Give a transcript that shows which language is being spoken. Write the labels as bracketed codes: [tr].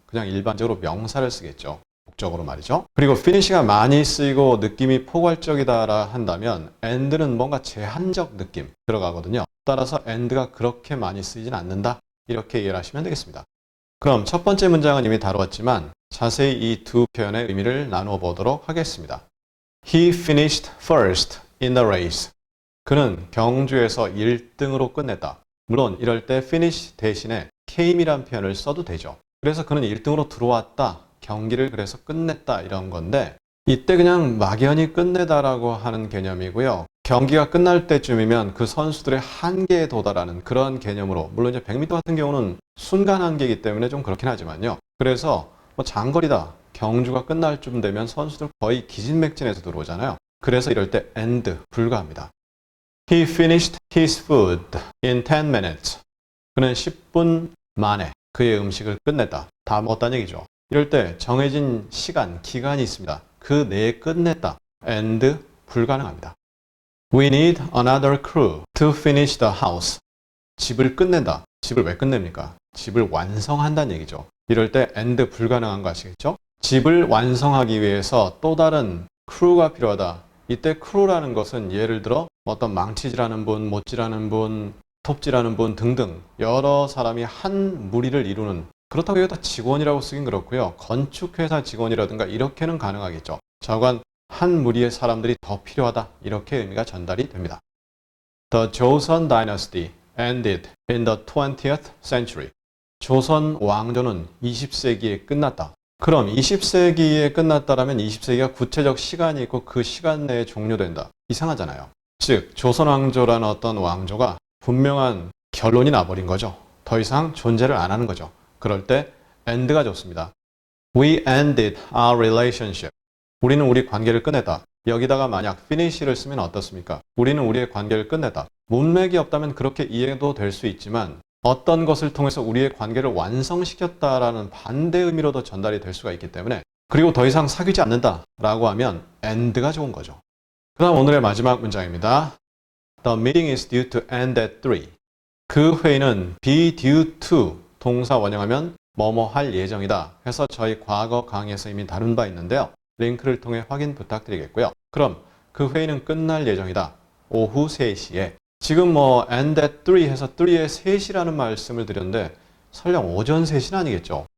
[ko] 그냥 일반적으로 명사를 쓰겠죠. 목적으로 말이죠. 그리고 finish가 많이 쓰이고 느낌이 포괄적이다 한다면 end는 뭔가 제한적 느낌 들어가거든요. 따라서 end가 그렇게 많이 쓰이진 않는다. 이렇게 이해를 하시면 되겠습니다. 그럼 첫 번째 문장은 이미 다루었지만 자세히 이 두 표현의 의미를 나누어 보도록 하겠습니다. [en] He finished first in the race. [ko] 그는 경주에서 1등으로 끝냈다. 물론 이럴 때 finish 대신에 came이란 표현을 써도 되죠. 그래서 그는 1등으로 들어왔다. 경기를 그래서 끝냈다 이런 건데 이때 그냥 막연히 끝내다라고 하는 개념이고요. 경기가 끝날 때쯤이면 그 선수들의 한계에 도달하는 그런 개념으로, 물론 이제 100m 같은 경우는 순간 한계이기 때문에 좀 그렇긴 하지만요. 그래서 뭐 장거리다, 경주가 끝날 쯤 되면 선수들 거의 기진맥진해서 들어오잖아요. 그래서 이럴 때 end 불가합니다. [en] He finished his food in 10 minutes. [ko] 그는 10분 만에 그의 음식을 끝냈다. 다 먹었다는 얘기죠. 이럴 때 정해진 시간, 기간이 있습니다. 그 내에 끝냈다. end 불가능합니다. [en] We need another crew to finish the house. [ko] 집을 끝낸다. 집을 왜 끝냅니까? 집을 완성한다는 얘기죠. 이럴 때 end 불가능한 거 아시겠죠? 집을 완성하기 위해서 또 다른 crew가 필요하다. 이때 crew라는 것은 예를 들어 어떤 망치질하는 분, 못질하는 분, 톱질하는 분 등등 여러 사람이 한 무리를 이루는, 그렇다고 여기다 직원이라고 쓰긴 그렇고요. 건축회사 직원이라든가 이렇게는 가능하겠죠. 저건 한 무리의 사람들이 더 필요하다. 이렇게 의미가 전달이 됩니다. [en] The Joseon Dynasty ended in the 20th century. [ko] 조선 왕조는 20세기에 끝났다. 그럼 20세기에 끝났다라면 20세기가 구체적 시간이 있고 그 시간 내에 종료된다. 이상하잖아요. 즉, 조선 왕조라는 어떤 왕조가 분명한 결론이 나버린 거죠. 더 이상 존재를 안 하는 거죠. 그럴 때 end가 좋습니다. [en] We ended our relationship. [ko] 우리는 우리 관계를 끝냈다. 여기다가 만약 finish를 쓰면 어떻습니까? 우리는 우리의 관계를 끝냈다. 문맥이 없다면 그렇게 이해도 될 수 있지만 어떤 것을 통해서 우리의 관계를 완성시켰다라는 반대 의미로도 전달이 될 수가 있기 때문에, 그리고 더 이상 사귀지 않는다라고 하면 end가 좋은 거죠. 그 다음 오늘의 마지막 문장입니다. [en] The meeting is due to end at 3. [ko] 그 회의는 be due to 동사 원형하면 뭐뭐 할 예정이다 해서 저희 과거 강의에서 이미 다룬 바 있는데요. 링크를 통해 확인 부탁드리겠고요. 그럼 그 회의는 끝날 예정이다. 오후 3시에. 지금 뭐 end at 3 해서 3에 3시라는 말씀을 드렸는데 설령 오전 3시는 아니겠죠.